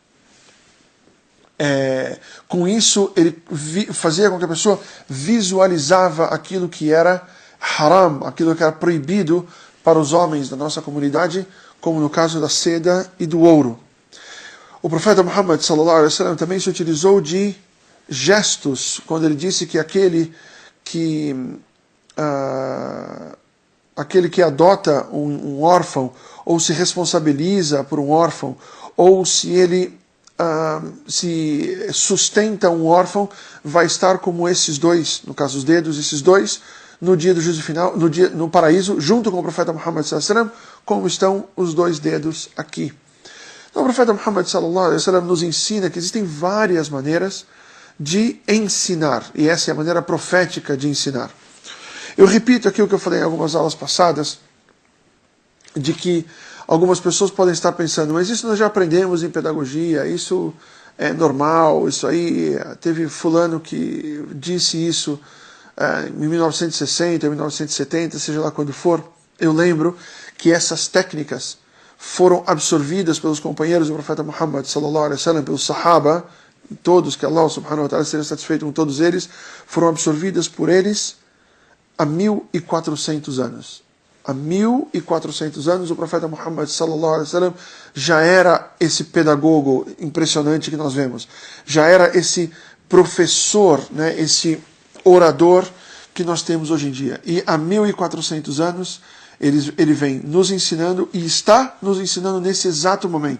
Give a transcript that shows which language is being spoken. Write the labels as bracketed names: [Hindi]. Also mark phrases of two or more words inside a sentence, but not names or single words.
[Portuguese] Com isso, ele fazia com que a pessoa visualizava aquilo que era haram, aquilo que era proibido para os homens da nossa comunidade, como no caso da seda e do ouro. O profeta Muhammad [Arabic] صلى الله عليه وسلم [Portuguese] também se utilizou de gestos, quando ele disse que aquele que adota um órfão, ou se responsabiliza por um órfão, ou se ele se sustenta um órfão, vai estar como esses dois, no caso os dedos, esses dois, no dia do juízo final, no paraíso, junto com o profeta Muhammad [Arabic] صلى الله عليه وسلم, [Portuguese] como estão os dois dedos aqui. Então o profeta Muhammad [Arabic] صلى الله عليه وسلم [Portuguese] nos ensina que existem várias maneiras de ensinar, e essa é a maneira profética de ensinar. Eu repito aqui o que eu falei em algumas aulas passadas, de que algumas pessoas podem estar pensando: mas isso nós já aprendemos em pedagogia, isso é normal, isso aí, teve fulano que disse isso em 1960, 1970, seja lá quando for. eu lembro que essas técnicas foram absorvidas pelos companheiros do profeta Muhammad [Arabic] صلى الله عليه وسلم, [Portuguese] pelos Sahaba, todos, que [Arabic] الله سبحانه وتعالى [Portuguese] seja satisfeito com todos eles, foram absorvidas por eles há 1400 anos. Há 1400 anos o profeta Muhammad [Arabic] صلى الله عليه وسلم [Portuguese] já era esse pedagogo impressionante que nós vemos. Já era esse professor, né, esse orador que nós temos hoje em dia. E há 1400 anos ele vem nos ensinando e está nos ensinando nesse exato momento.